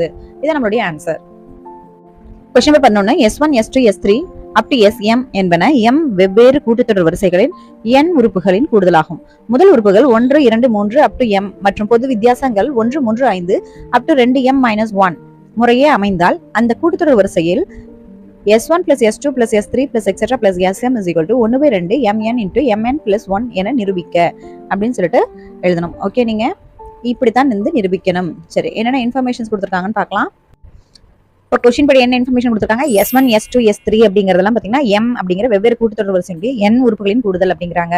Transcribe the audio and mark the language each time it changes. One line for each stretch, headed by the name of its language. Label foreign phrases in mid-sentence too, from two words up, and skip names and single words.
Tamil: இதான் நம்மளுடைய ஆன்சர்.
English: question number 11.
Tamil: S1 S2 S3
English: up to
Tamil: SM என்பன m வெவ்வேறு கூட்டுத்தொடர் வரிசைகளின் n உறுப்புகளின் கூடுதலாகும். முதல் உறுப்புகள் 1 2 3
English: up to
Tamil: m மற்றும் பொது வித்தியாசங்கள் 1 3 5 அப் டு 2m-1 முறையே அமைந்தால் அந்த கூட்டுத்தொடர் வரிசையில்
English: S1 plus S2 plus S3 plus etc plus SM is equal to 1/2 mn into mn plus 1
Tamil: என நிரூபிக்க அப்படின்னு சொல்லிட்டு எழுதணும். ஓகே, நீங்க இப்படித்தான் நிரூபிக்கணும். சரி, என்னென்ன இன்ஃபர்மேஷன்ஸ் கொடுத்துருக்காங்கன்னு பார்க்கலாம். இப்போ கொஸ்டின் படி என்ன இன்ஃபர்மேஷன் கொடுத்துருக்காங்க? S1 S2 S3 அப்படிங்கிறதெல்லாம் பார்த்தீங்கன்னா m அப்படிங்கிற வெவ்வேறு கூட்டுத்தொடர் வரிசையுடைய n உறுப்புகளின் கூடுதல் அப்படிங்கிறாங்க.